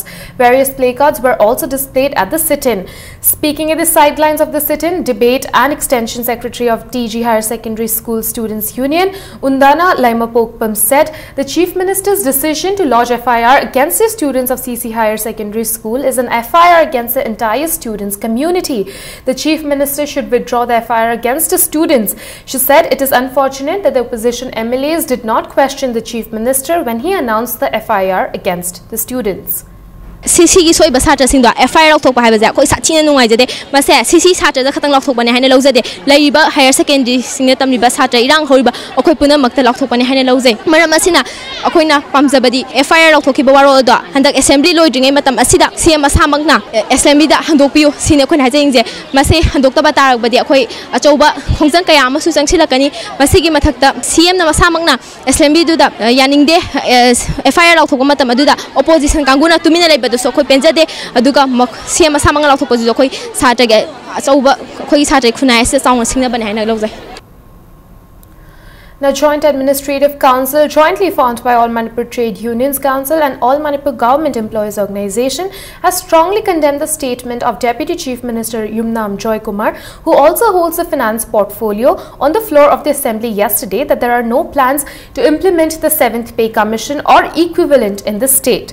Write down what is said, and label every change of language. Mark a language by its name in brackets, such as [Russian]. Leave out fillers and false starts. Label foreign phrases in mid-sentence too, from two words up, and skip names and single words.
[English] Various placards were also displayed at the sit-in. Speaking at the sidelines of the sit-in, Debate and Extension Secretary of TG Higher Secondary School Students Union, Undana Laimapokpam said the Chief Minister's decision to lodge FIR against the students of CC Higher Secondary School is an FIR against the entire students' community. The Chief Minister should withdraw the FIR against the students. She said it is unfortunate that the opposition MLAs did not question the Chief Minister when he announced the FIR against the students. [Manipuri] CC soiba satra singdo FIR laukthokpa haibaje khoi sathina nungaijade mase CC satra da khatang laukthokbani haina laujade laiba [English] higher secondary [Manipuri] singna tamliba satra irang horiba akhoi puna makta laukthokbani haina laujai maram asina akhoina pamjabadi FIR laukthokiba waro do handak assembly loidringai matam asida CM asamakna assembly da handokpiu sine khoi hajaingje mase handokta tarakbadi akhoi achouba khongjang kaya amasu changsilakani masigi mathakta CM na masamakna assembly du da yaningde FIR lauthokba matam adu da opposition kanguna tumina laiba so khoi penjade aduga CM asamanga lauthokpa ju khoi satage achouba khoi satage khunai se chaung singna bani haina laujai. [English] The Joint Administrative Council, jointly formed by All Manipur Trade Unions Council and All Manipur Government Employees Organization, has strongly condemned the statement of Deputy Chief Minister Yumnam Joy Kumar, who also holds a finance portfolio, on the floor of the Assembly yesterday that there are no plans to implement the 7th Pay Commission or equivalent in the state.